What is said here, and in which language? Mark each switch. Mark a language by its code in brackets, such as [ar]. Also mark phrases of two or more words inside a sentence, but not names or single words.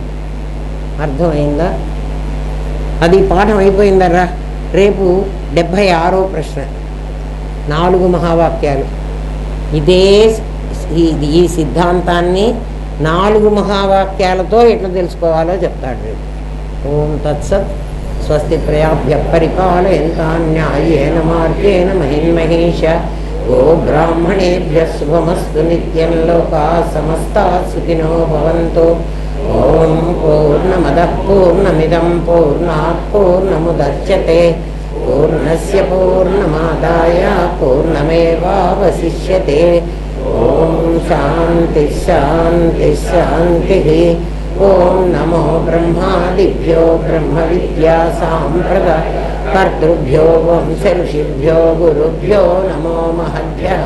[te] అర్థమైందా? అది పాఠం అయిపోయిందరా. రేపు 76వ ప్రశ్న, 4 మహావాక్యాలు. ఈ సిద్ధాంతాన్ని 4 మహావాక్యాలతో ఎట్లా తెలుసుకోవాలో చెప్తాడు రేపు. [sa] ఓం తత్సత్. స్వస్తి ప్రయాభ్య పరిపాలయంతాం న్యాయేన మార్గేణ మహిన్మహేష. గో బ్రాహ్మణేభ్య శుభమస్తు నిత్యం. లోకాః సమస్తాః సుఖినో భవంతు. ఓం పూర్ణమదః పూర్ణమిదం పూర్ణాత్ పూర్ణముదచ్యతే. పూర్ణస్య పూర్ణమాదాయ పూర్ణమేవావశిష్యతే. ఓం శాంతి శాంతి శాంతి. ఓం నమో బ్రహ్మాదిభ్యో బ్రహ్మ విద్యా సాంప్రదాయ కర్తృభ్యో వంశ ఋషిభ్యో గురుభ్యో నమో మహద్భ్యః.